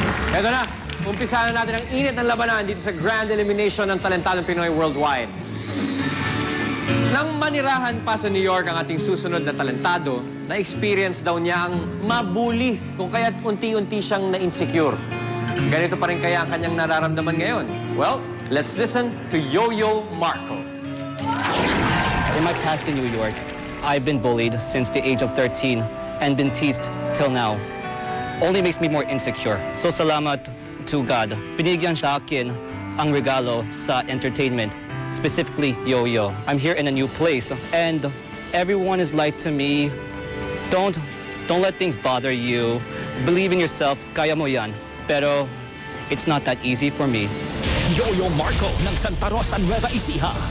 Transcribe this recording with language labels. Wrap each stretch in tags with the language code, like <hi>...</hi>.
<tl>Eto na, umpisahan natin ang init ng labanan dito sa Grand Elimination ng Talentadong Pinoy Worldwide. Nang manirahan pa sa New York ang ating susunod na talentado, na-experience daw niya ang mabuli kung kaya't unti-unti siyang na-insecure. Ganito pa rin kaya ang kanyang nararamdaman ngayon?</tl> <en>Well, let's listen to Yo-Yo Marco. In my past in New York, I've been bullied since the age of 13 and been teased till now. Only makes me more insecure. So salamat to God.</en> <tl>Binigyan sa akin ang regalo sa entertainment.</tl> <en>Specifically, Yo-Yo. I'm here in a new place, and everyone is like to me, don't let things bother you. Believe in yourself,</en> <tl>kaya mo yan. Pero,</tl> <en>it's not that easy for me.</en> <tl>Yo-Yo Marco ng Santa Rosa, Nueva Ecija.</tl>